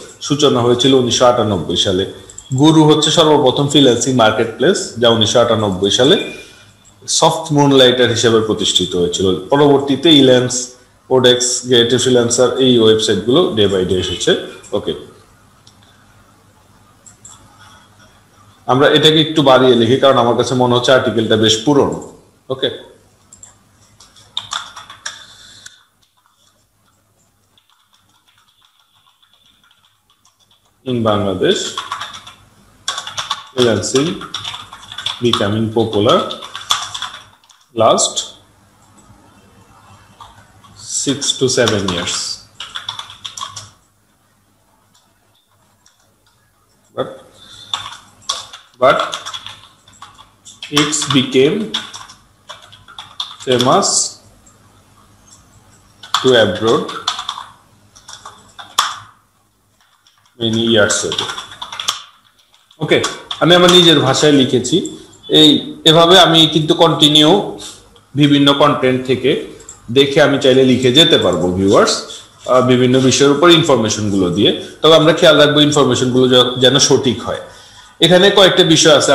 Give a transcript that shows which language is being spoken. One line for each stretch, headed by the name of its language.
Bangla: সূচনা হয়েছিল 1998 সালে। গুরু হচ্ছে সর্বপ্রথম ফ্রিল্যান্সিং মার্কেট প্লেস, যা 1998 সালে সফট মুনলাইটার হিসেবে প্রতিষ্ঠিত হয়েছিল। পরবর্তীতে ইল্যান্স, ওডেক্স, গেট ফ্রিল্যান্সার এই ওয়েবসাইটগুলো ডে বাই ডে এসেছে। ওকে, আমরা এটাকে একটু বাড়িয়ে লিখি কারণ আমার কাছে মনে হচ্ছে আর্টিকেলটা বেশ পুরনো।
English: Okay, in Bangladesh, freelancing becoming popular last 6 to 7 years. but it's became famous to abroad many years ago.
Bangla: ওকে, আমি আমার নিজের ভাষায় লিখেছি। এভাবে আমি কিন্তু কন্টিনিউ বিভিন্ন কন্টেন্ট থেকে দেখে আমি চাইলে লিখে যেতে পারবো ভিউয়ার্স, বিভিন্ন বিষয়ের উপর ইনফরমেশন গুলো দিয়ে। তবে আমরা খেয়াল রাখবো ইনফরমেশন গুলো যেন সঠিক হয়। এখানে কয়েকটা বিষয় আছে।